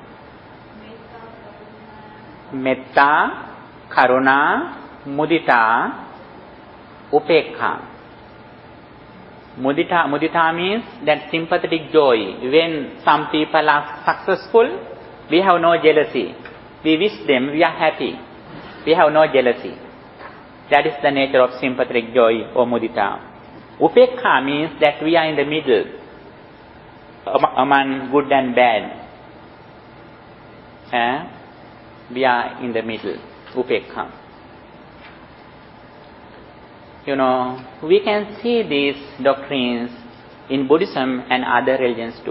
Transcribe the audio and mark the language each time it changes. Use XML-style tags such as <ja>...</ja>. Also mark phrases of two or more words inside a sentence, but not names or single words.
<pi>Metta, Karuna, Mudita, Upekha.</pi> <en>Mudita means that sympathetic joy. When some people are successful, we have no jealousy. We wish them, we are happy. We have no jealousy. That is the nature of sympathetic joy or mudita. Upekha means that we are in the middle among good and bad. We are in the middle. Upekha. we can see these doctrines in Buddhism and other religions too.</en>